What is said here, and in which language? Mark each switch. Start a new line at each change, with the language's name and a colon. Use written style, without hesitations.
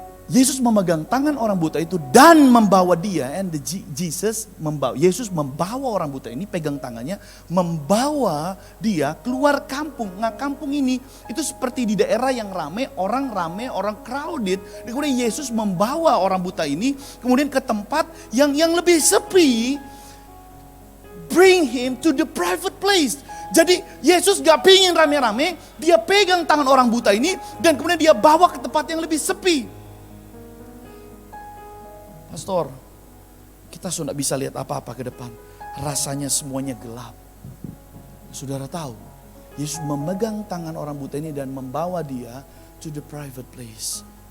Indonesian: Yesus memegang tangan orang buta itu dan membawa dia, and Yesus membawa orang buta ini, pegang tangannya, membawa dia keluar kampung. Nah, kampung ini itu seperti di daerah yang ramai, orang crowded. Dan kemudian Yesus membawa orang buta ini kemudian ke tempat yang lebih sepi.
English: Bring him to the private place.
Indonesian: Jadi Yesus gak pingin rame-rame, dia pegang tangan orang buta ini dan kemudian dia bawa ke tempat yang lebih sepi. Pastor, kita sudah bisa lihat apa-apa ke depan. Rasanya semuanya gelap. Saudara tahu, Yesus memegang tangan orang buta ini dan membawa dia
English: to the private place.